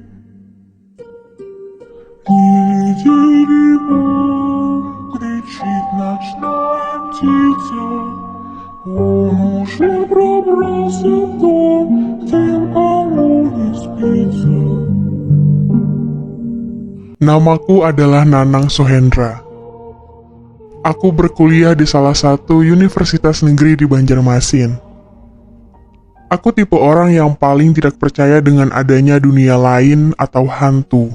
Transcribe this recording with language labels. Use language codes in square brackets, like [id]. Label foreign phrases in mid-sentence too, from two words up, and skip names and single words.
[ru] Тили-тили, мам, кричит ночная птица. Он уже пробрался в дом, тем, кому не спится. [id] Namaku adalah Nanang Sohendra. Aku berkuliah di salah satu universitas negeri di Banjarmasin. Aku tipe orang yang paling tidak percaya dengan adanya dunia lain atau hantu.